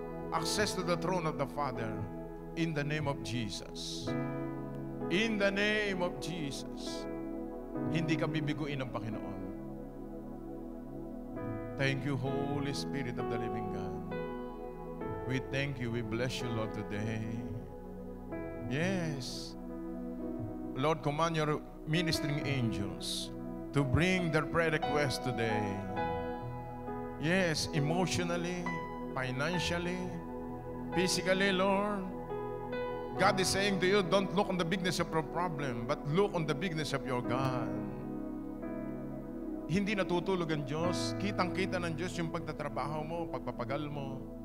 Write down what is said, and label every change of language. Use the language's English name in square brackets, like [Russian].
[English] Access to the throne of the Father in the name of Jesus. In the name of Jesus. [Filipino] Hindi ka bibiguin ng Panginoon. [English] Thank you, Holy Spirit of the living God. We thank you. We bless you, Lord, today. Yes. Lord, command your ministering angels to bring their prayer request today. Yes, emotionally, financially, physically, Lord. God is saying to you, don't look on the bigness of your problem, but look on the bigness of your God. [Filipino] Hindi natutulog ang Diyos. Kitang-kita ng Diyos yung pagtatrabaho mo, pagpapagal mo.